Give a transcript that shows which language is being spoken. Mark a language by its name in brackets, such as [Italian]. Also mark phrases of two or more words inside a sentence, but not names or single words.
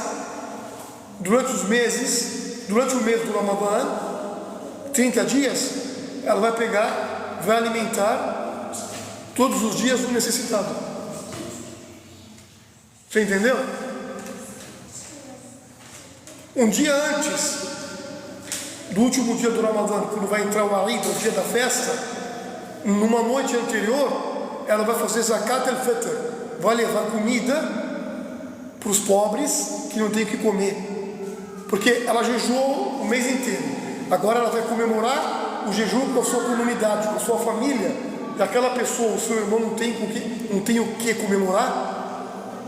[Portuguese] Durante o mês do Ramadã, 30 dias, ela vai pegar, vai alimentar todos os dias o necessitado. Você entendeu? Um dia antes do último dia do Ramadã, quando vai entrar o Eid, o dia da festa, numa noite anterior, ela vai fazer [Arabic] زكاة الفطر, [Portuguese] vai levar comida para os pobres que não têm o que comer, porque ela jejuou o mês inteiro. Agora ela vai comemorar o jejum com a sua comunidade, com a sua família, e aquela pessoa, o seu irmão não tem o que comemorar.